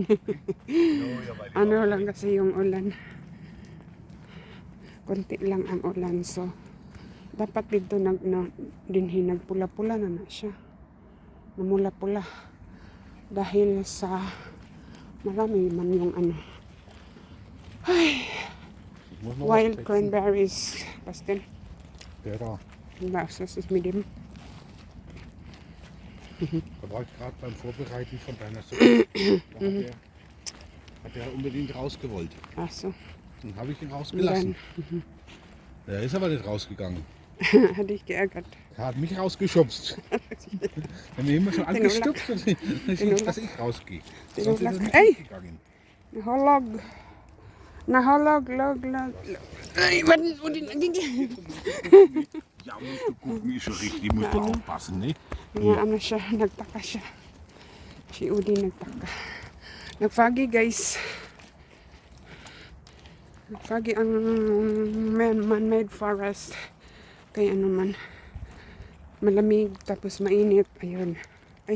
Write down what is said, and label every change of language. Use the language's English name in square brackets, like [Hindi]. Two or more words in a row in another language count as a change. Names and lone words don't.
[Filipino] Ano lang kasi yung ulan. Konti lang ang ulan. So, dapat dito nagpula-pula na siya. Namula-pula. Dahil sa marami man yung ano. Ay, [English] wild cranberries. Pastel. [German] Der da. Das ist mit dem. Da war ich gerade beim Vorbereiten von deiner Suppe. Da hat er unbedingt rausgewollt. Ach so. Dann habe ich ihn rausgelassen. Der ist aber nicht rausgegangen. Hat dich geärgert. Er hat mich rausgeschubst. Wenn wir immer schon angestupst und nicht, dass ich rausgehe. Sonst ist er nicht gegangen. [Filipino] Nahulog. Ay, [German] was Ja, musst du gucken, ist schon richtig. Musst du aufpassen, ne? Ja, [Filipino] ano siya, nagtaka siya. Si Udin nagtaka. Nagfagi guys. Nagfagi ang man-made forest. Kaya ano man. Malamig tapos mainit. Ayun. Ay.